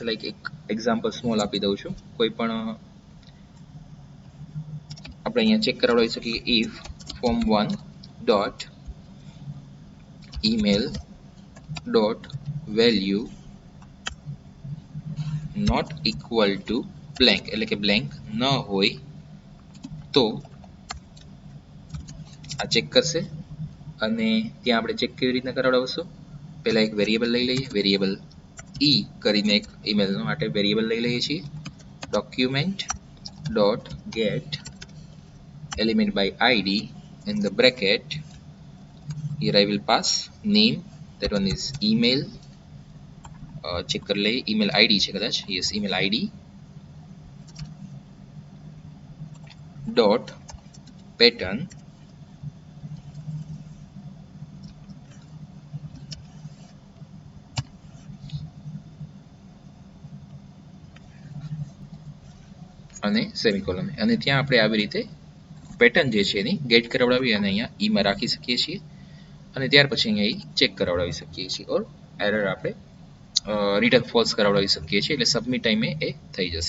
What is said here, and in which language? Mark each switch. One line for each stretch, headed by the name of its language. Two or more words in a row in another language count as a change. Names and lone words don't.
Gujarati: લાઈક એક
English: example small
Gujarati: આપી દઉં છું. કોઈ પણ આપણે અહીંયા ચેક કરાવડાવી શકીએ
English: if form1 dot email dot value not equal to blank,
Gujarati: એટલે કે બ્લેન્ક ન હોય તો આ ચેક કરશે. અને ત્યાં આપણે ચેક કેવી રીતના કરાવડાવશું, પહેલા એક વેરિયેબલ લઈ લઈએ, વેરિયેબલ કરીને એક ઈમેલ માટે વેરિયેબલ લઈ લઈએ છીએ
English: document dot get element by id in the bracket. Here I will pass name, that one is email, check
Hindi: कर ले
English: email id
Gujarati: છે કદાચ,
English: yes email id dot pattern
Gujarati: અને સેમિકોલન, અને ત્યાં આપણે આવી રીતે પેટર્ન જે છે એની ગેટ કરાવડાવી અને અહીંયા ઈમાં રાખી શકીએ છીએ અને ત્યાર પછી અહીંયા ચેક કરાવડાવી શકીએ છીએ
English: or error
Gujarati: આપણે
English: return false
Gujarati: કરાવડાવી શકીએ છીએ, એટલે સબમિટ ટાઈમે એ થઈ જશે.